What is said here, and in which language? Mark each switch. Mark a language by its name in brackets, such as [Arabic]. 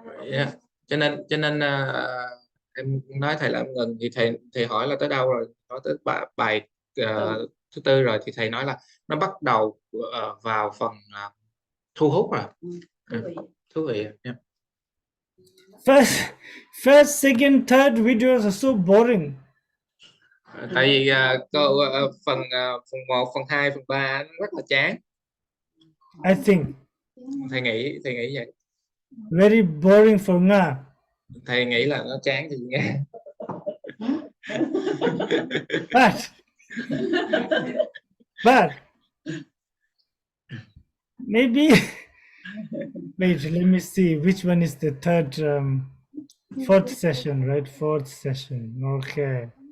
[Vietnamese] Yeah. Cho nên em nói thầy là em ngừng thì thầy hỏi là tới đâu rồi, nói tới bài thứ 4 rồi thì thầy nói là nó bắt đầu vào phần thu hút rồi. Thú vị. Yeah. [English] First, second, third videos are so boring. [Vietnamese] Tại vì phần 1, phần 2, phần 3 nó rất là chán. [English] I think [Vietnamese] Thầy nghĩ vậy. [English] very boring for Nga. [Vietnamese] Thầy nghĩ là nó chán thì nghe. [English] But maybe wait, let me see which one is the third fourth session, right? Fourth session. Okay.